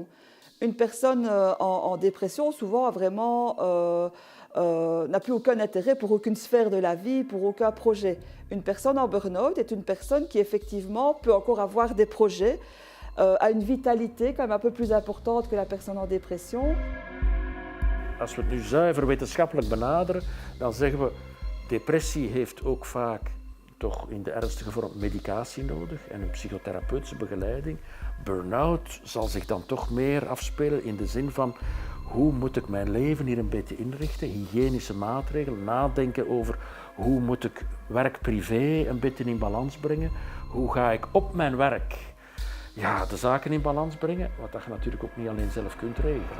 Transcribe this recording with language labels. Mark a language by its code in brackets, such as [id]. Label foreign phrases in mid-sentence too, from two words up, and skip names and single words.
[fr] Une personne en dépression souvent a vraiment n'a plus aucun intérêt pour aucune sphère de la vie, pour aucun projet. Une personne en burn-out est une personne qui effectivement peut encore avoir des projets, a une vitalité quand même un peu plus importante que la personne en dépression. [nl] Als we het nu zuiver wetenschappelijk benaderen, dan zeggen we depressie heeft ook vaak toch in de ernstige vorm medicatie nodig en een psychotherapeutische begeleiding. Burn-out zal zich dan toch meer afspelen in de zin van hoe moet ik mijn leven hier een beetje inrichten, hygiënische maatregelen, nadenken over hoe moet ik werk-privé een beetje in balans brengen, hoe ga ik op mijn werk ja, de zaken in balans brengen, wat dat je natuurlijk ook niet alleen zelf kunt regelen.